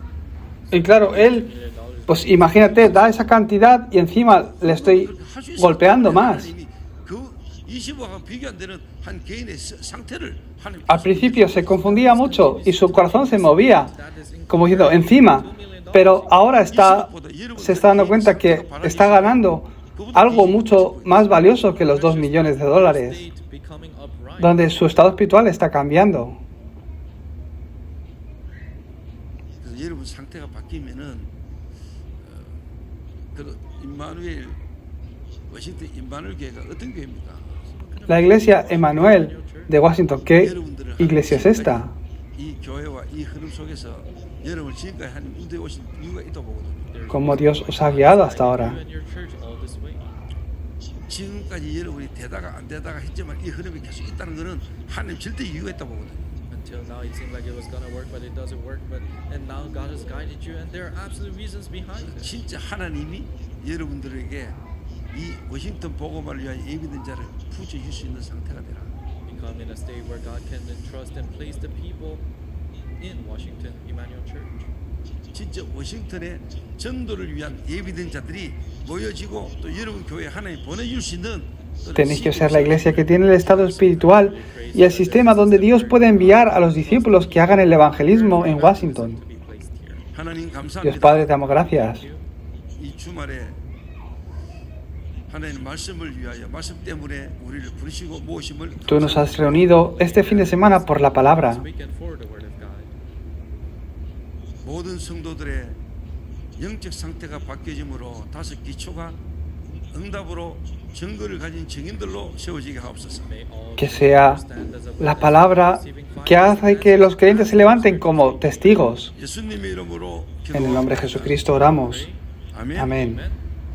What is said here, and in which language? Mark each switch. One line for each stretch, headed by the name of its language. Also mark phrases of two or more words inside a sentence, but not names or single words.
Spanish: Y claro, él, pues imagínate, da esa cantidad y encima le estoy golpeando más.
Korean: 그 20억하고 비교 안 되는 한 개인의 상태를 하나님.
Spanish: Al principio se confundía mucho y su corazón se movía, como diciendo, encima. Pero ahora se está dando cuenta que está ganando algo mucho más valioso que los 2 millones de dólares,
English: State becoming upright.
Spanish: donde su estado espiritual está cambiando.
Korean: 그래서 여러분 상태가 바뀌면은 그 임마누엘 워싱턴 임마누엘 교회가 어떤 교회입니까?
Spanish: La iglesia Emmanuel de Washington, ¿qué iglesia es esta?
Korean: 이 교회와 이 흐름 속에서 여러분을 지금까지 하나님 인도해 오신 이유가 있다고 보거든요.
Spanish: Como Dios os ha guiado hasta ahora.
English: You and your church all this way.
Korean: 지금까지 여러분이 되다가 안 되다가 했지만 이 흐름이 계속 있다는 것은 하나님 절대 이유가 있다고 보거든요.
English: Until now, it seemed like it was gonna work, but it doesn't work. But and now God has guided you, and there are absolute reasons behind it.
Korean: 진짜 하나님이 여러분들에게 이 워싱턴 복음화를 위한 예비된 자를 부여줄 수 있는 상태가 되라.
English: Become in a state where God can entrust and place the people in Washington Emmanuel Church.
Korean: 진짜 워싱턴의 전도를 위한 예비된 자들이 모여지고 또 여러분 교회에 하나님 보내줄 수 있는
Spanish: Tenéis que ser la iglesia que tiene el estado espiritual y el sistema donde Dios puede enviar a los discípulos que hagan el evangelismo en Washington.
English: To be placed here.
Korean: 하나님
Spanish: Dios
Korean: 감사합니다.
Spanish: Padre, te damos gracias.
Korean: 이 주말에 하나님 말씀을 위하여 말씀 때문에 우리를 부르시고 모으심을
Spanish: Tú nos has reunido este fin de semana por la palabra.
English: This weekend for the Word of God.
Korean: 모든 성도들의 영적 상태가 바뀌어짐으로 다섯 기초가 응답으로 증거를 가진 증인들로 세워지게 하옵소서.
English: May all
Spanish: Que sea
English: stand as a
Spanish: la
English: witness,
Spanish: palabra
English: receiving
Spanish: que
English: fire
Spanish: hace que los creyentes se levanten como testigos.
Korean: 예수님의 이름으로
Spanish: En el nombre de Jesucristo oramos.
Korean: 아멘.
Spanish: Amén.
English: Amen.